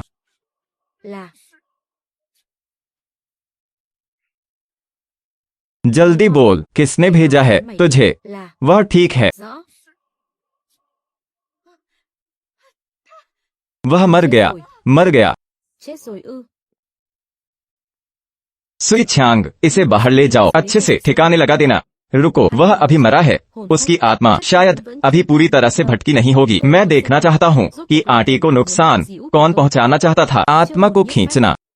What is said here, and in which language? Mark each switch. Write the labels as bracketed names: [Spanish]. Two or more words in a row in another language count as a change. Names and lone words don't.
[Vietnamese] là [Hindi] जल्दी बोल, किसने भेजा है तुझे? [Vietnamese] là [Hindi] वह ठीक है। [Vietnamese] rõ. [Hindi] वह मर गया। मर गया। [Vietnamese] Chết rồi ư? [Hindi] सुई छांग, इसे बाहर ले जाओ। अच्छे से ठिकाने लगा देना। रुको, वह अभी मरा है। उसकी आत्मा शायद अभी पूरी तरह से भटकी नहीं होगी। मैं देखना चाहता हूँ कि आंटी को नुकसान कौन पहुँचाना चाहता था। आत्मा को खींचना।